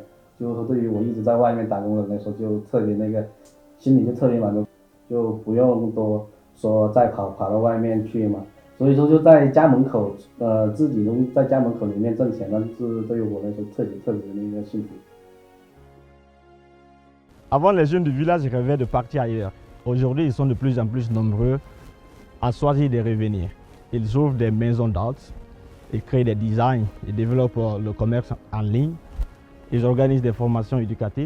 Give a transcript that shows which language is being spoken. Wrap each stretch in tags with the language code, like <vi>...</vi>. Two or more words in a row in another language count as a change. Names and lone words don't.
<zh>就是说，对于我一直在外面打工的人来说，就特别心里就特别满足，就不用多说再跑到外面去嘛。所以说就在家门口，自己能在家门口里面挣钱，那是对于我来说特别的幸福。</zh> <fr>Avant, les jeunes du village rêvaient de partir ailleurs. Aujourd'hui, ils sont de plus en plus nombreux à choisir de revenir. Ils ouvrent des maisons d'art, ils créent des designs, ils développent le commerce en ligne, ils organisent des formations éducatives.</fr>